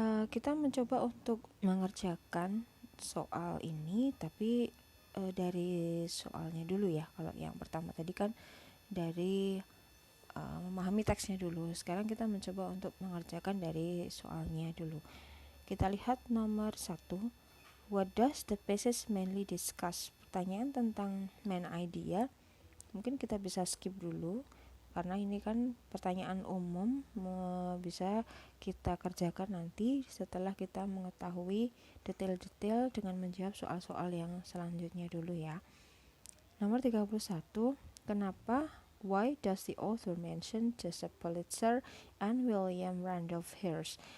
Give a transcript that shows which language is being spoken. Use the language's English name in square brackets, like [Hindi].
[Indonesian] Kita mencoba untuk mengerjakan soal ini, tapi dari soalnya dulu ya. Kalau yang pertama tadi kan dari memahami teksnya dulu. Sekarang kita mencoba untuk mengerjakan dari soalnya dulu. Kita lihat nomor 1. [English] What does the passage mainly discuss? [Indonesian] Pertanyaan tentang main idea. Mungkin kita bisa skip dulu karena ini kan pertanyaan umum, bisa kita kerjakan nanti setelah kita mengetahui detail-detail dengan menjawab soal-soal yang selanjutnya dulu ya. Nomor 31, kenapa? [English] Why does the author mention Joseph Pulitzer and William Randolph Hearst?